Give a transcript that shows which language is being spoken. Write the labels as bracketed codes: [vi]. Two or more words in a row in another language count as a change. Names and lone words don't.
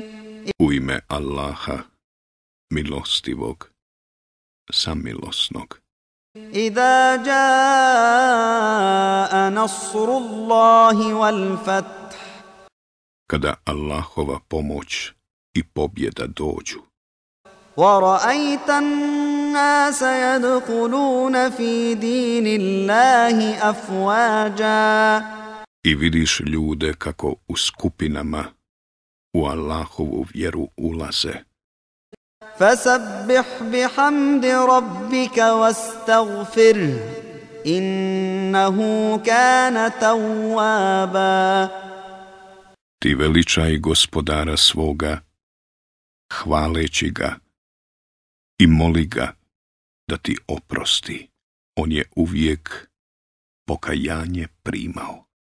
[bs] U ime Allaha, milostivog, samilosnog. [ar] إذا جاء نصر الله والفتح. [bs] Kada Allahova pomoć i pobjeda dođu. [ar] وَرَأَيْتَ النَّاسَ يَدْخُلُونَ فِي دِينِ اللَّهِ أَفْوَاجًا. [bs] I vidiš ljude kako u skupinama u Allahovu vjeru ulaze. [ar] فَسَبِّحْ بِحَمْدِ رَبِّكَ وَاسْتَغْفِرْهُ إِنَّهُ كَانَ تَوَّابًا. [bs] Ti veličaj gospodara svoga, hvaleći ga i moli ga da ti oprosti. On je uvijek pokajanje primao.